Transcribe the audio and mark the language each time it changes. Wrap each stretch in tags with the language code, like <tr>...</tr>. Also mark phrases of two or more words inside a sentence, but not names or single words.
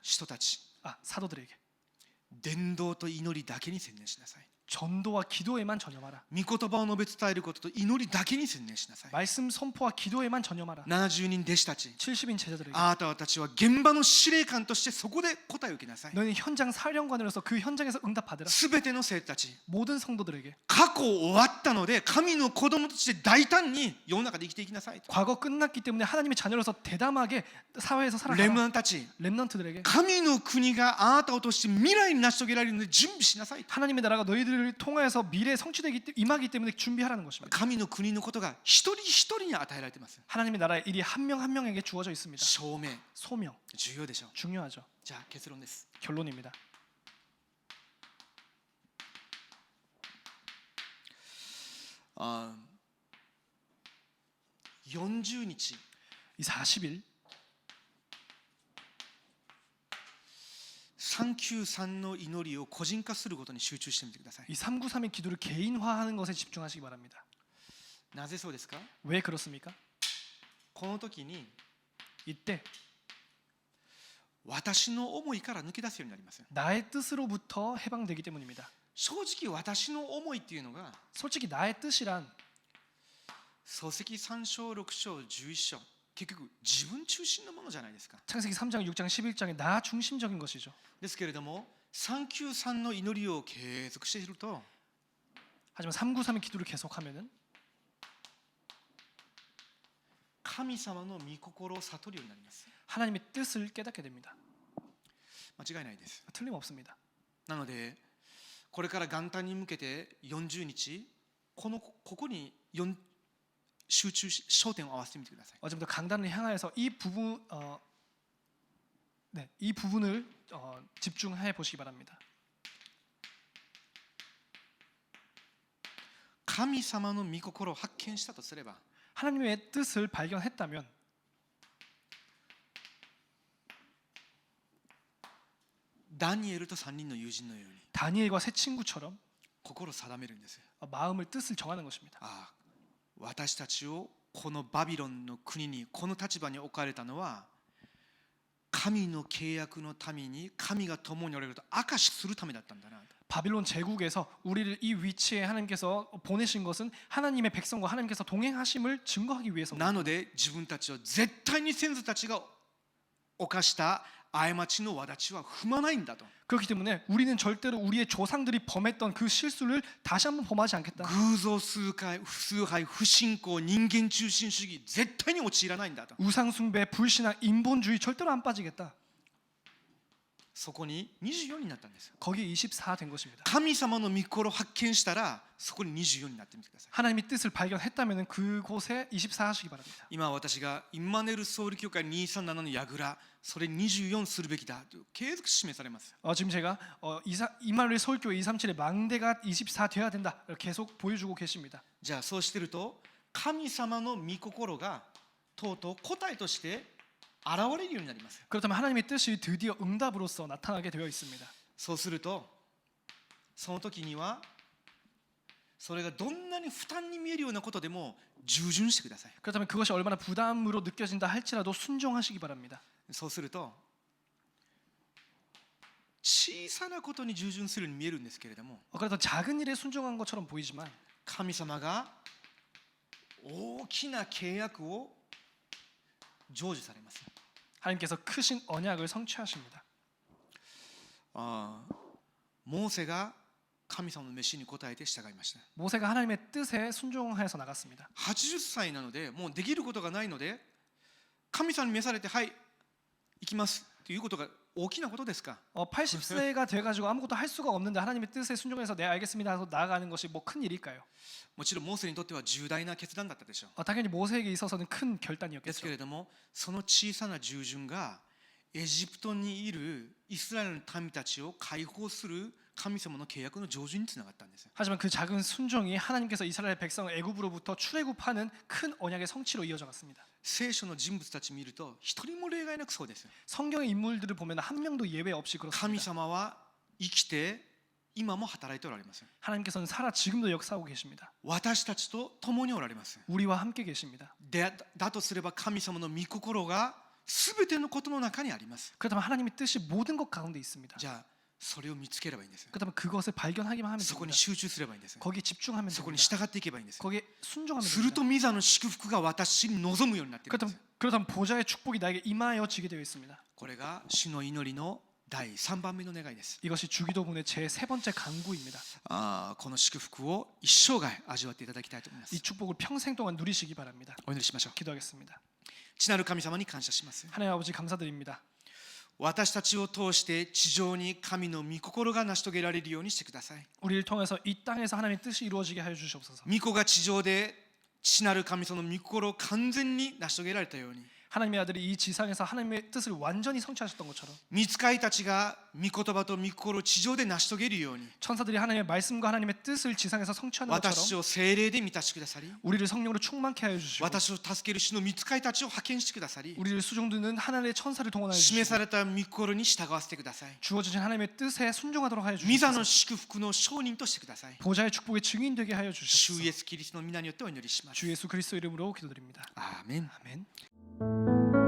<ja>使徒たち</ja> <ko>사도들에게</ko> <ja>伝道と祈りだけに専念しなさい。</ja> <ko>전도와 기도에만 전념하라.</ko> <ja>御言葉を述べ伝えることと祈りだけに専念しなさい。</ja> <ko>말씀 선포와 기도에만 전념하라.</ko> <ja>70 人弟子たち</ja> <ko>70인 제자들에게</ko> <ja>あなたたちは現場の司令官としてそこで答えを受けなさい。</ja> <ko>너희는 현장 사령관으로서 그 현장에서 응답받으라.</ko> <ja>すべての生徒たち</ja> <ko>모든 성도들에게</ko> <ja>過去終わったので神の子供として大胆に世の中で生きていきなさい。</ja> <ko>과거 끝났기 때문에 하나님의 자녀로서 대담하게 사회에서</ko> <ja>レム</ja> <ko>살아가라.</ko> <ja>ナンたち</ja> <ko>렘넌트들에게</ko> <ja>神の国があなたを通して未来に成し遂げられるので準備しなさい。</ja> <ko>하나님의 나라가 너희들을 통해서 미래에 성취되기 임하기 때문에 준비하라는 것입니다.</ko> <ja>神の国のことが一人一人に与えられています。</ja> <ko>하나님의 나라의 일이 한 명 한 명에게 주어져 있습니다.</ko> <ja>証明</ja> <ko>소명</ko> <ja>重要でしょう。</ja> <ko>중요하죠.</ko> <ja>じゃあ結論です。</ja> <ko>결론입니다.</ko> <ja>40日</ja> <ko>이 40일</ko> <ja>393 の祈りを個人化することに集中してみてください。</ja> <ko>이 393의 기도를 개인화하는 것에 집중하시기 바랍니다.</ko> <ja>なぜそうですか？</ja> <ko>왜 그렇습니까?</ko> <ja>この時に</ja> <ko>이때</ko> <ja>私の思いから抜け出すようになります。</ja> <ko>나의 뜻으로부터 해방되기 때문입니다.</ko> <ja>正直私の思いっていうのが</ja> <ko>솔직히 나의 뜻이란</ko> <ja>漱石3章6章11章結局自分中心のものじゃないですか。</ja> <ko>창세기 3장, 6장, 11장에 나 중심적인 것이죠.</ko> <ja>ですけれども393の祈りを継続していると</ja> <ko>하지만 393의 기도를 계속하면은</ko> <ja>神様の御心を悟るようになります。</ja> <ko>하나님의 뜻을 깨닫게 됩니다.</ko> <ja>間違いないです。</ja> <ko>틀림없습니다.</ko> <ja>なのでこれから元旦に向けて40日ここに集中し焦点を合わせてみてください。</ja> <ko>지금부터 강단을 향하여서 이 부분을 집중해 보시기 바랍니다.</ko> <ja>神様の御心を発見したとすれば</ja> <ko>하나님의 뜻을 발견했다면</ko> <ja>ダニエルと3人の友人のように</ja> <ko>다니엘과 세 친구처럼</ko> <ja>心を定めるんです。</ja> <ko>마음을 뜻을 정하는 것입니다.</ko> <ja>ああ、私たちをこのバビロンの国にこの立場に置かれたのは神の契約のために神が共におられると証しするためだったんだな。</ja> <ko>바빌론 제국에서 우리를 이 위치에 하나님께서 보내신 것은 하나님의 백성과 하나님께서 동행하심을 증거하기 위해서입니다.</ko> <ja>なので自分たちは絶対に先祖たちが犯した過ちの轍は踏まないんだと。</ja> <ko>그렇기 때문에 우리는 절대로 우리의 조상들이 범했던 그 실수를 다시 한번 범하지 않겠다.</ko> <ja>偶像崇拝不信仰人間中心主義絶対に陥らないんだと。</ja> <ko>우상 숭배, 불신앙, 인본주의 절대로 안 빠지겠다.</ko> <ja>そこに24になったんです。</ja> <ko>거기에 24 된 것입니다.</ko> <ja>神様の御心を発見したらそこに24になってみてください。</ja> <ko>하나님의 뜻을 발견했다면 그곳에 24 하시기 바랍니다.</ko> <ja>今私がインマネルソウル教会237の櫓それ24するべきだと継続示されます。</ja> <ko>지금 제가 이마누엘 서울교회 237의 망대가 24 돼야 된다 계속 보여주고 계십니다.</ko> <ja>じゃあそうしてると神様の御心がとうとう答えとして現れるようになります。</ja> <ko>그렇다면 하나님의 뜻이 드디어 응답으로서 나타나게 되어 있습니다.</ko> <ja>そうするとその時にはそれがどんなに負担に見えるようなことでも従順してください。</ja> <ko>그렇다면 그것이 얼마나 부담으로 느껴진다 할지라도 순종하시기 바랍니다.</ko> <ja>そうすると小さなことに従順するように見えるんですけれども</ja> <ko>그래도 작은 일에 순종한 것처럼 보이지만</ko> <ja>神様が大きな契約を成就されます。</ja> <ko>하나님께서 크신 언약을 성취하십니다.</ko> <ja>モーセが神様の召しに応えて従いました。</ja> <ko>모세가 하나님의 뜻에 순종해서 나갔습니다.</ko> <ja>80 歳なのでもうできることがないので神様に召されてはい行きますということが大きなことですか。</ja> <ko>80세가 돼가지고 아무것도 할 수가 없는데 하나님의 뜻에 순종해서 네 알겠습니다 하고 나아가는 것이 뭐 큰 일일까요?</ko> <ja>もちろんモーセにとっては重大な決断だったでしょう。</ja> <ko>당연히 모세에게 있어서는 큰</ko> <ja>ですけ</ja> <ko>결단이었겠죠.</ko> <ja>れどもその小さな従順がエジプトにいるイスラエルの民たちを解放する神様の契約の成就につながったんです。</ja> <ko>하지만 그 작은 순종이 하나님께서 이스라엘 백성을 애굽으로부터 출애굽하는 큰 언약의 성취로 이어져 갔습니다.</ko> <ja>聖書の人物たち見ると一人も例外なくそうです。</ja> <ko>성경의 인물들을 보면 한 명도 예외 없이</ko> <ja>神</ja> <ko>그렇습니다.</ko> <ja>様は生きて今も働いておられます。</ja> <ko>하나님께서는 살아 지금도 역사하고 계십니다.</ko> <ja>私たちと共におられます。</ja> <ko>우리와 함께 계십니다.</ko> <ja>だとすれば神様の御心が全てのことの中にあります。</ja> <ko>그렇다면 하나님의 뜻이 모든 것 가운데 있습니다.</ko> <ja>じゃあそれを見つければいいんです。</ja> <ko>그렇다면 그것을 발견하기만 하면</ko> <ja>そこに</ja> <ko>됩니다.</ko> <ja>集中すればいいんです。</ja> <ko>거기에 집중하면</ko> <ja>そこに</ja> <ko>됩니다.</ko> <ja>従っていけばいいんです。</ja> <ko>거기에 순종하면</ko> <ja>すると</ja> <ko>됩니다.</ko> <ja>御座の祝福が私に望むようになっているんです。</ja> <ko>그렇다면 보좌의 축복이 나에게 임하여지게 되어 있습니다.</ko> <ja>これが主の祈りの第3番目の願いです。</ja> <ko>이것이 주기도문의 제 세 번째 간구입니다.</ko> <ja>この祝福を一生涯味わっていただきたいと思いま</ja> <ko>이</ko> <ja>す。</ja> <ko>축복을 평생 동안 누리시기 바랍니다.</ko> <ja>お祈りしましょう。</ja> <ko>기도하겠습니다.</ko> <ja>父なる神様に感謝します。</ja> <ko>하나님 아버지 감사드립니다.</ko> <ja>私たちを通して地上に神の御心が成し遂げられるようにしてください。</ja> <ko>우리를 통해서 이 땅에서 하나님의 뜻이 이루어지게 하여 주시옵소서.</ko> <ja>御子が地上で父なる神様の御心を完全に成し遂げられたように</ja> <ko>하나님의 아들이 이 지상에서 하나님의 뜻을 완전히 성취하셨던 것처럼</ko> <ja>御使いたちが御言葉と御心を地上で成し遂げるように</ja> <ko>천사들이 하나님의 말씀과 하나님의 뜻을 지상에서 성취하는</ko> <ja>私</ja> <ko>것처럼</ko> <ja>を聖霊で満たしてくださり</ja> <ko>우리를 성령으로 충만케 하여 주시고</ko> <ja>私を助ける主の御使いたちを派遣してくださり</ja> <ko>우리를 수종드는 하나님의 천사를 동원하여</ko> <ja>示</ja> <ko>주시고</ko> <ja>された御心に従わせてください。</ja> <ko>주어주신 하나님의 뜻에 순종하도록 하여</ko> <ja>御座の</ja> <ko>주시옵소서.</ko> <ja>祝福の証人としてください。</ja> <ko>보좌의 축복의 증인 되게 하여</ko> <ja>主</ja> <ko>주시옵소서.</ko> <ja>イエスキリストの皆によってお祈りします。</ja> <ko>주 예수 그리스도 이름으로 기도드립니다.</ko> <ja>アーメン。</ja> <ko>아멘.</ko>